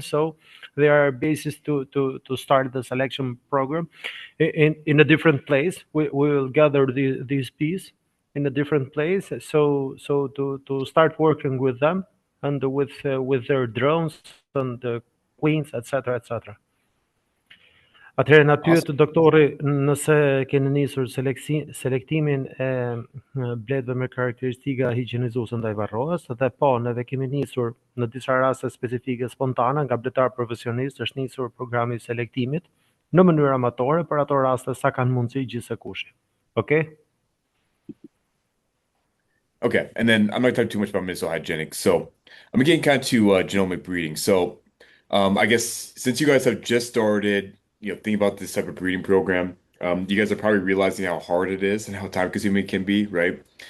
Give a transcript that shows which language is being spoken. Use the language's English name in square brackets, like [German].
[English] So they are a basis to start the selection program in a different place. We will gather these bees in a different place, so to start working with them and with their drones and queens, etc., etc. [Albanian] Atëherë na pyet [English] Awesome. [Albanian] doktori nëse keni nisur selektimin e bledhve me karakteristika higjienizuese ndaj varroas, dhe po, neve kemi nisur në disa raste specifike spontane nga bledar profesionist, është nisur programi i selektimit në mënyrë amatore për ato raste sa kanë mundësi gjithsekushi. [English] Okay? Okay, and then I'm not going to talk too much about medicinal hygienics. So I'm getting kind of to genomic breeding. So I guess since you guys have just started, thinking about this type of breeding program, you guys are probably realizing how hard it is and how time consuming it can be, right?